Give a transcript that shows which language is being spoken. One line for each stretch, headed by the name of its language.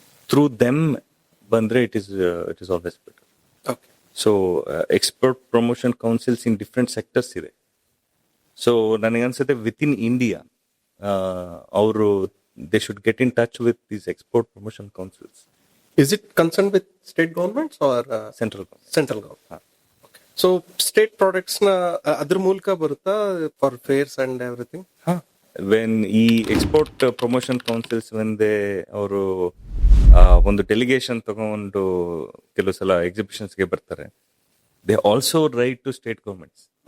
English: Through them ಬಂದ್ರೆ it is always better. So export promotion councils in different sectors ಇದೆ. So
Kannada: ನನಗನ್ಸುತ್ತೆ
English: With in India ಅವರು they should get in touch with these export promotion councils. Is it concerned with state governments or central government? So state products
Kannada: na adr ಮೂಲಕ ಬರುತ್ತಾ
English: for fairs and everything? When ಈ export promotion councils ವೆಂದೆ
Kannada: ಅವರು ಒಂದು delegation ತಗೊಂಡು ಕೆಲವು ಸಲ ಎಕ್ಸಿಬಿಷನ್ಸ್ಗೆ ಬರ್ತಾರೆ,
English: They also write to state governments.